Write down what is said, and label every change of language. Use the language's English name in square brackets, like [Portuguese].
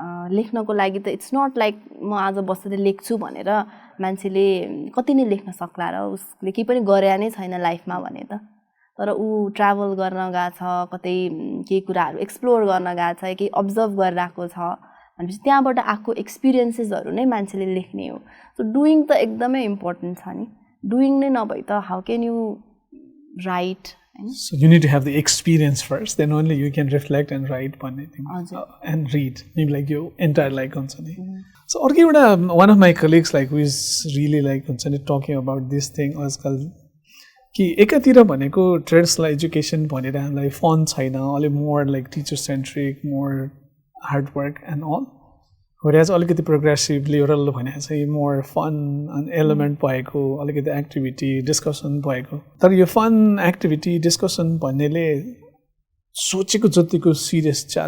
[Nepali] लेख्नको लागि त [English] it's not like [Nepali] म आज बसेर लेख्छु भनेर मान्छेले कति नै लेख्न सक्ला र उसले केही पनि गरे नै छैन लाइफमा भने त तर ऊ ट्राभल गर्न गएको छ कतै केही कुराहरू एक्सप्लोर गर्न गएको छ केही अब्जर्भ गरिरहेको छ भनेपछि त्यहाँबाट आएको एक्सपिरियन्सेसहरू नै मान्छेले लेख्ने हो सो डुइङ त एकदमै इम्पोर्टेन्ट छ नि डुइङ नै नभए त [English] How can you write So you need to have the experience first, then only you can reflect and write and read. Maybe like your entire life. So one of my colleagues like who is really like talking about this thing was called [Nepali] कि एकातिर भनेको traditional education भनेर हामीलाई fun छैन अलिक more like teacher centric [English] more hard work and all whereas [Nepali] अलिकति progressive liberal भने चाहिँ मोर फन एलिमेन्ट भएको अलिकति एक्टिभिटी डिस्कसन भएको तर यो फन एक्टिभिटी डिस्कसन भन्नेले सोचेको जतिको सिरियस